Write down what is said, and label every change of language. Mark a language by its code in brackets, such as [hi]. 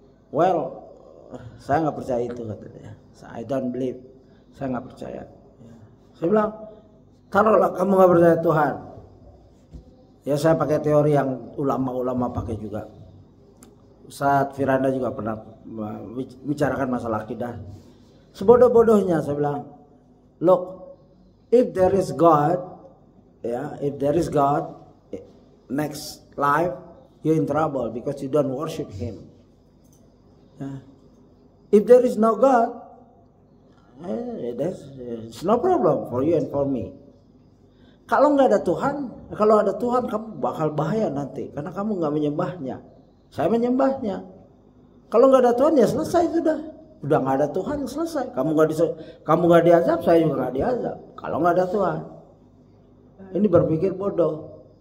[id] Well, saya nggak percaya itu katanya. [en] I don't believe. [id] Saya nggak percaya. Saya bilang, taruhlah kamu nggak percaya Tuhan. Ya saya pakai teori yang ulama-ulama pakai juga. Ustaz Firanda juga pernah bicarakan masalah akidah. Sebodoh-bodohnya saya bilang, [en] look, if there is God, ya, if there is God, next life you're in trouble because you don't worship Him. Ya. If there is no God, It's no problem for you and for me. [id] Kalau nggak ada Tuhan, kalau ada Tuhan kamu bakal bahaya nanti, karena kamu nggak menyembahnya. Saya menyembahnya. Kalau nggak ada Tuhan ya selesai sudah. Udah nggak ada Tuhan selesai. Kamu nggak diazab, saya juga nggak diazab. Kalau nggak ada Tuhan, ini berpikir bodoh.